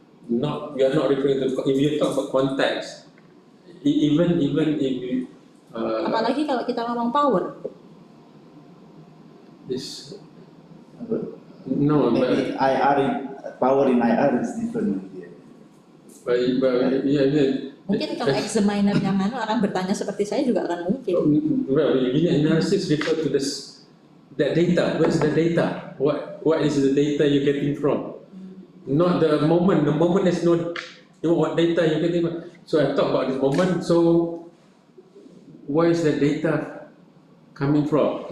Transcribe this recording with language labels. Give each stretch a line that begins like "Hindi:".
English: We are not referring to. If you talk about context, even if you.
Indonesian: Apalagi kalau kita ngomong power.
English: This. No, Maybe power in IR is different. but yeah.
Indonesian: Mungkin kalau examiner yang akan bertanya seperti saya juga akan mungkin.
English: Well, unit analysis refer to that data. Where's the data? What is the data you're getting from? Not the moment. The moment is not. What data you're getting from? So I talk about this moment. So where is the data coming from?